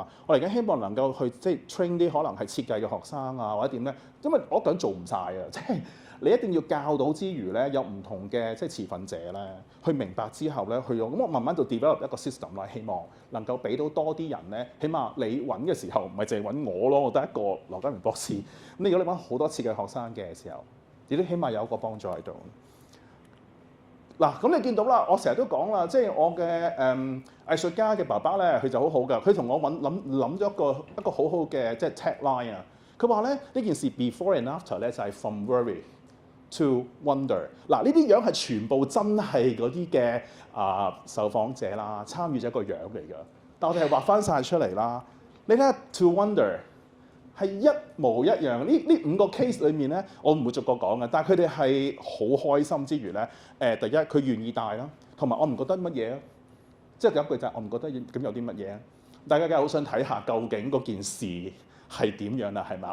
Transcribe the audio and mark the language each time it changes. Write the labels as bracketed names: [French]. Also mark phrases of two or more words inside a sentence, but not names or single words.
[Cantonese] 我嚟緊希望能夠去即係 train 啲可能係設計嘅學生啊，或者點咧，因為我一個人做唔晒啊，即係你一定要教到之餘咧，有唔同嘅即係持份者咧，去明白之後咧，去用咁我慢慢就 develop 一個 system 啦，希望能夠俾到多啲人咧，起碼你揾嘅時候唔係淨係揾我咯，我得一個羅家明博士。咁如果你揾好多設計學生嘅時候，你都起碼有一個幫助喺度。嗱，咁你見到啦，我成日都講啦，即係我嘅藝術家嘅爸爸咧，佢就好好㗎，佢同我諗咗一個好好嘅即係 tagline 啊。佢話咧呢件事 [English] before and after [Cantonese] 咧就係 [English] from worry to wonder。 [Cantonese] 嗱，呢啲樣係全部真係嗰啲嘅受訪者啦，參與者個樣嚟㗎。但我哋係畫翻晒出嚟啦。你睇下 [English] to wonder [Cantonese] 係一模一樣。呢5個 case 裏面咧，我唔會逐個講嘅，但係佢哋係好開心之餘咧，第一佢願意帶啦，同埋我唔覺得乜嘢啊。即係有一句就係我唔覺得咁有啲乜嘢啊。大家梗係好想睇下究竟嗰件事係點樣啦，係咪？